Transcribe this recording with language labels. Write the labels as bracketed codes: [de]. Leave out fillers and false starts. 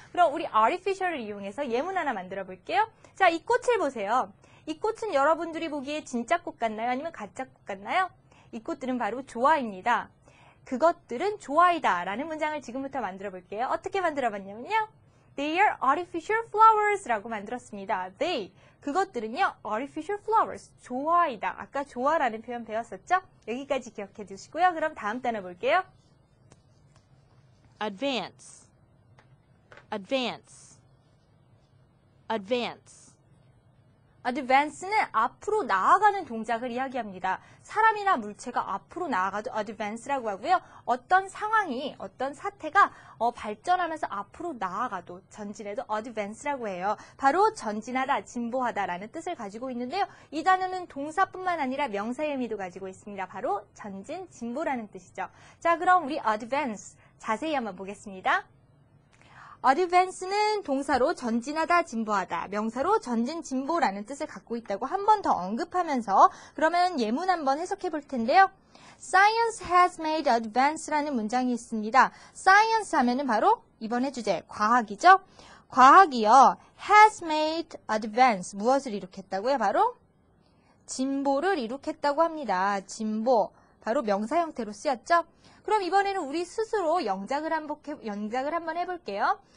[ko] 그럼 우리 artificial을 이용해서 예문 하나 만들어 볼게요. 자, 이 꽃을 보세요. 이 꽃은 여러분들이 보기에 진짜 꽃 같나요? 아니면 가짜 꽃 같나요? 이 꽃들은 바로 조화입니다. 그것들은 조화이다 라는 문장을 지금부터 만들어 볼게요. 어떻게 만들어 봤냐면요. [en] They are artificial flowers 라고 [ko] 만들었습니다. They, 그것들은요. [en] artificial flowers, [ko] 조화이다. 아까 조화라는 표현 배웠었죠? 여기까지 기억해 두시고요. 그럼 다음 단어 볼게요. [en] Advance, advance, advance. [ko] advance는 앞으로 나아가는 동작을 이야기합니다. 사람이나 물체가 앞으로 나아가도 advance라고 하고요. 어떤 상황이, 어떤 사태가 발전하면서 앞으로 나아가도, 전진해도 advance라고 해요. 바로 전진하다, 진보하다라는 뜻을 가지고 있는데요. 이 단어는 동사뿐만 아니라 명사의 의미도 가지고 있습니다. 바로 전진, 진보라는 뜻이죠. 자, 그럼 우리 advance 자세히 한번 보겠습니다. advance는 동사로 전진하다, 진보하다, 명사로 전진, 진보라는 뜻을 갖고 있다고 한 번 더 언급하면서 그러면 예문 한번 해석해 볼 텐데요. [en] Science has made advance라는 [ko] 문장이 있습니다. Science 하면은 바로 이번의 주제, 과학이죠. 과학이요. [en] has made advance. [ko] 무엇을 이룩했다고요? 바로 진보를 이룩했다고 합니다. 진보. 바로 명사 형태로 쓰였죠. 그럼 이번에는 우리 스스로 영작을 한번 해볼게요.